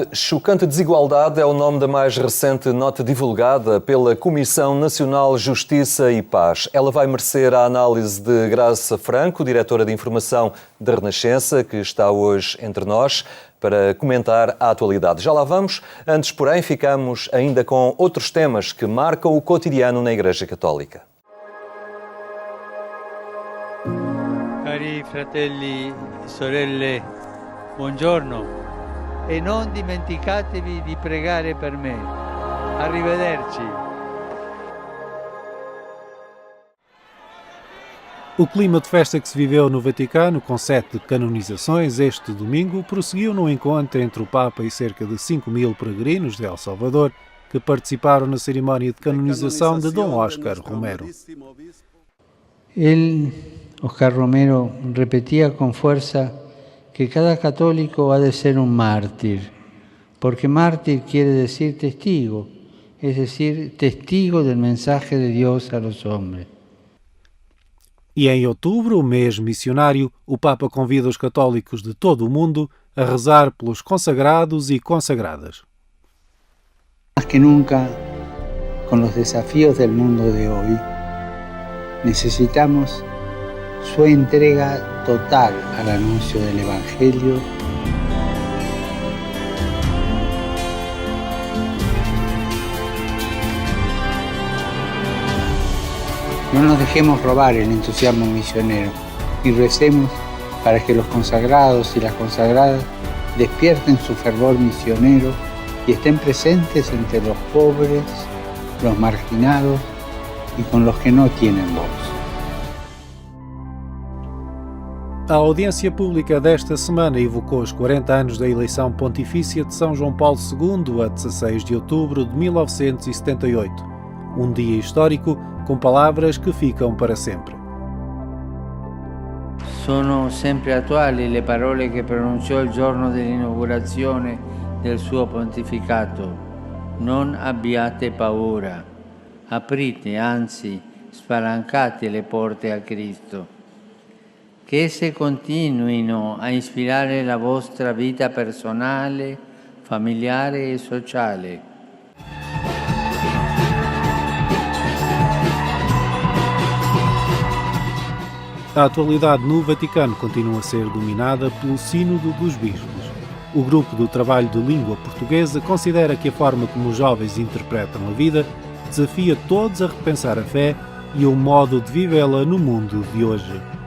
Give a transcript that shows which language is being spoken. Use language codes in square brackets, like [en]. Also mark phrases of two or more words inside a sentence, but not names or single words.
[pt] Chocante desigualdade é o nome da mais recente nota divulgada pela Comissão Nacional Justiça e Paz. Ela vai merecer a análise de Graça Franco, diretora de informação da Renascença, que está hoje entre nós para comentar a atualidade. Já lá vamos. Antes, porém, ficamos ainda com outros temas que marcam o cotidiano na Igreja Católica. [it] Cari fratelli e sorelle, buongiorno. E non dimenticatevi di pregare per me. Arrivederci. [pt] O clima de festa que se viveu no Vaticano, com 7 canonizações este domingo, prosseguiu no encontro entre o Papa e cerca de 5.000 peregrinos de El Salvador que participaram na cerimónia de canonização de Dom Oscar Romero. [es] Oscar Romero, [pt] repetia com força que [es] cada católico ha de ser un mártir, porque mártir quiere decir testigo, es decir, testigo del mensaje de Dios a los hombres. [pt] E em outubro, o mês missionário, o Papa convida os católicos de todo o mundo a rezar pelos consagrados e consagradas. [es] Más que nunca, con los desafíos del mundo de hoy, necesitamos su entrega total al anuncio del Evangelio. No nos dejemos robar el entusiasmo misionero y recemos para que los consagrados y las consagradas despierten su fervor misionero y estén presentes entre los pobres, los marginados y con los que no tienen voz. [pt] A audiência pública desta semana evocou os 40 anos da eleição pontifícia de São João Paulo II a 16 de outubro de 1978. Um dia histórico com palavras que ficam para sempre. [it] Sono sempre attuali le parole che pronunciò il giorno dell'inaugurazione del suo pontificato. Non abbiate paura. Aprite, anzi, spalancate le porte a Cristo. Che esse continuino a ispirare la vostra vita personale, familiare e sociale. [pt] A atualidade no Vaticano continua a ser dominada pelo Sínodo dos Bispos. O Grupo do Trabalho de Língua Portuguesa considera que a forma como os jovens interpretam a vida desafia todos a repensar a fé e o modo de vivê-la no mundo de hoje.